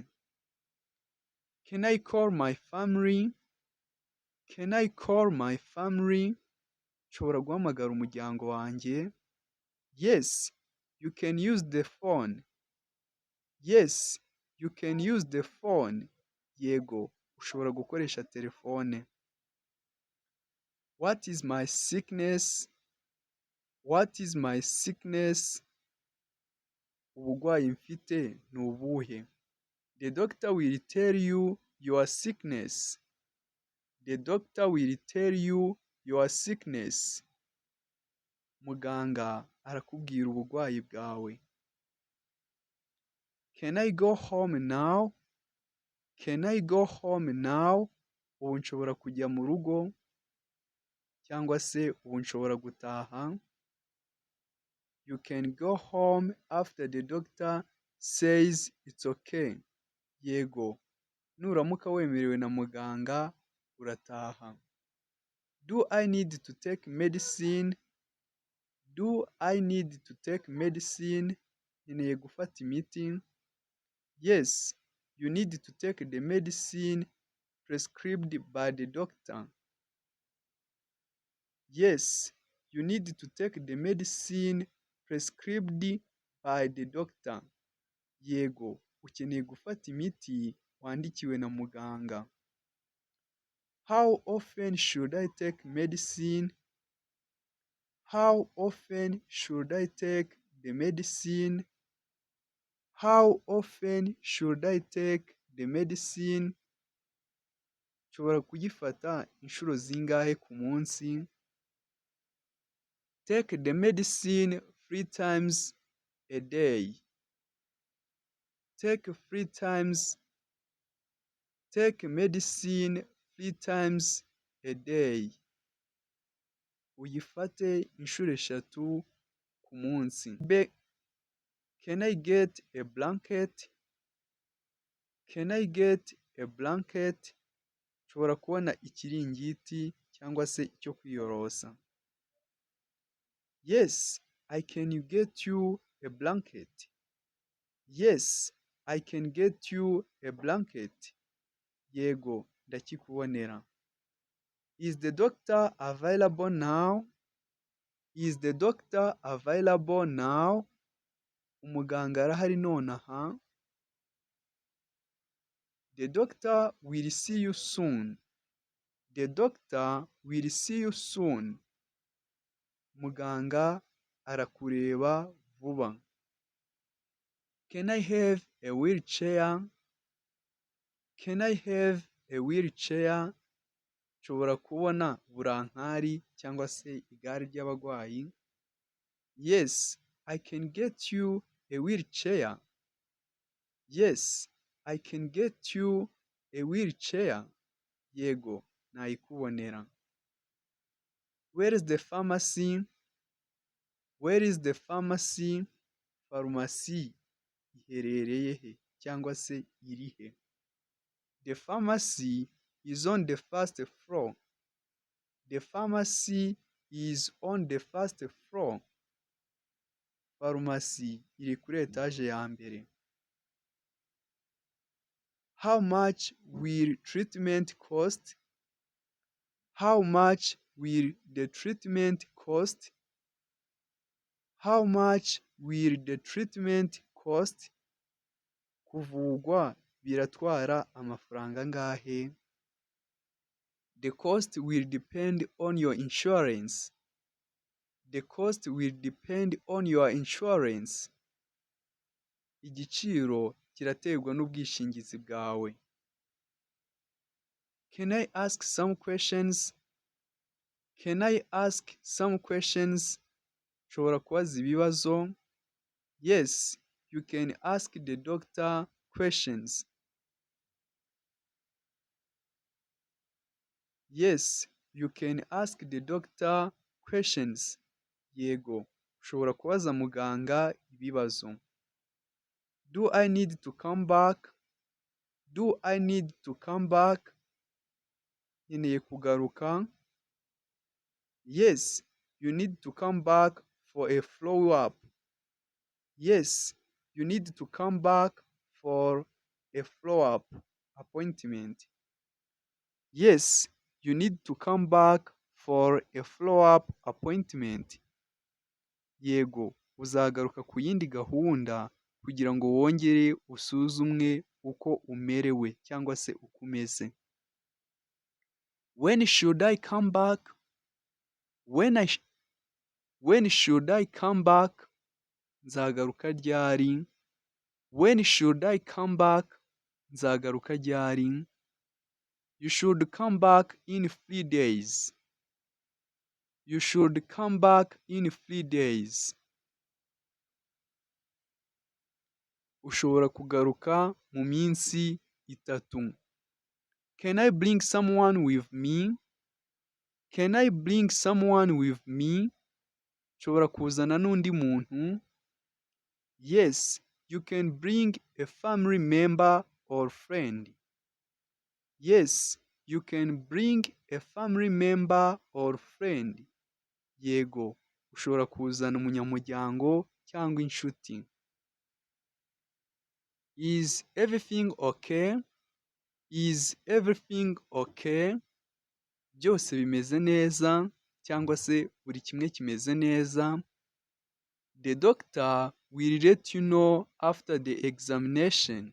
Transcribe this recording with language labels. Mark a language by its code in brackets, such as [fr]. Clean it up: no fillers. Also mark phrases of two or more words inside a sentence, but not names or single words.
[en] Can I call my family? Can I call my family? [rw] Nshobora guhamagara umuryango wanjye? [en] Yes, you can use the phone. Yes, you can use the phone. [rw] Yego, ushobora gukoresha telefone. [en] What is my sickness? What is my sickness? [rw] Ubugwayi mfite ni ubuhe? [en] The doctor will tell you your sickness. The doctor will tell you your sickness. [rw] Muganga arakubwira ubugwayi bwawe. [en] Can I go home now? Can I go home now? [rw] Ubu nshobora kujya mu rugo? Cyangwa se ubu nshobora gutaha? [en] You can go home after the doctor says it's okay. [rw] Yego. Nuramuka wemerewe na muganga urataha. [en] Do I need to take medicine? Do I need to take medicine? [rw] Nkeneye gufata imiti? [en] Yes, you need to take the medicine prescribed by the doctor. Yes, you need to take the medicine prescribed by the doctor. [rw] Yego, ukeneye gufata imiti wandikiwe na muganga. [en] How often should I take medicine? How often should I take the medicine? How often should I take the medicine? [rw] Nshobora kuyifata inshuro zingahe ku munsi? [en] Take the medicine 3 times a day. Take medicine 3 times a day. [rw] Uyifate inshuro 3 ku munsi. [en] Can I get a blanket? Can I get a blanket? [rw] Nshobora kubona ikiringiti cyangwa se icyo kwiyorosa. [en] Yes, I can get you a blanket. Yes, I can get you a blanket. [rw] Yego, ndakikubonera. [en] Is the doctor available now? Is the doctor available now? [rw] Umuganga arahari nonaha? [en] The doctor will see you soon. The doctor will see you soon. [rw] Muganga arakureba vuba. [en] Can I have a wheelchair? Can I have a wheelchair? [rw] Nshobora kubona burankari cyangwa se igare ry'abarwayi. [en] Yes, I can get you a wheelchair. Yes, I can get you a wheelchair. [rw] Yego, nayikubonera. [en] Where is the pharmacy? Where is the pharmacy? [rw] Farumasi iherereye he cyangwa se iri he? [en] The pharmacy is on the first floor. The pharmacy is on the first floor. [rw] Farumasi iri kuri etaje ya mbere. [en] How much will treatment cost? How much will the treatment cost? How much will the treatment cost? [rw] Kuvugwa biratwara amafaranga angahe? [en] The cost will depend on your insurance. The cost will depend on your insurance. [rw] Igiciro kiraterwa n'ubwishingizi bwawe. [en] Can I ask some questions? Can I ask some questions? [rw] Nshobora kubaza ibibazo? [en] Yes, you can ask the doctor questions. Yes, you can ask the doctor questions. [rw] Yego, ushobora kubaza muganga ibibazo. [en] Do I need to come back? Do I need to come back? [rw] Nkeneye kugaruka? [en] Yes, you need to come back for a follow-up. Yes, you need to come back for a follow-up appointment. Yes, you need to come back for a follow-up appointment. [rw] Yego, uzagaruka ku yindi gahunda kugira ngo wongere usuzumwe uko umerewe cyangwa se uko umeze. [en] When should I come back? When should I come back? [rw] Nzagaruka ryari? [en] When should I come back? [rw] Nzagaruka ryari? [en] You should come back in 3 days. You should come back in 3 days. [rw] Ushobora kugaruka mu minsi 3. [en] Can I bring someone with me? Can I bring someone with me? [rw] Nshobora kuzana n'undi muntu? [en] Yes, you can bring a family member or friend. Yes, you can bring a family member or friend. [rw] Yego, ushobora kuzana umunyamuryango cyangwa inshuti. [en] Is everything okay? Is everything okay? [rw] Byose bimeze neza cyangwa se buri kimwe kimeze neza. [en] The doctor will let you know after the examination.